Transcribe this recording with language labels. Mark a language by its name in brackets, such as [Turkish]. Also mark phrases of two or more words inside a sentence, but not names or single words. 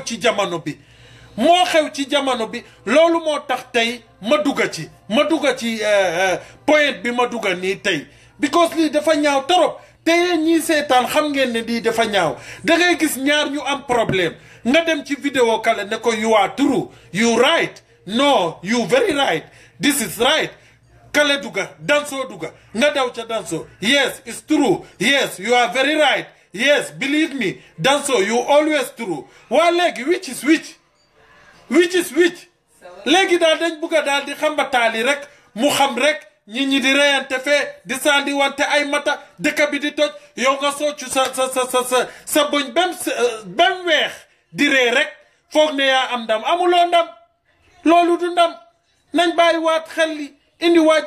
[Wolof] ci jamono bi moo xew ci jamono bi loolu moo tax tey ma dugga ci point bi ma dugga nii tey because lii dafa ñaaw torop te yéen ñii seetaan xam ngeen ne lii dafa ñaaw da ngay gis ñaar ñu am problème nga dem ci vidéo kale ne ko [English] you are true you right no you very right this is right [Wolof] kale dugga Danso dugga nga daw ca Danso [English] yes it's true yes you are very right yes believe me Danso you always true [Wolof] waa léegi [English] which is which [Wolof] léegi daal dañ bugga daal di xambataali rek mu xam rek ñi di reyante fee di sandi wante ay mata dëkk bi di toj yow nga soccu sa bëñ bem weex di ree rek foog ne yaa am ndam amuloo ndam loolu du ndam nañ bàyyi waat xel li indi waat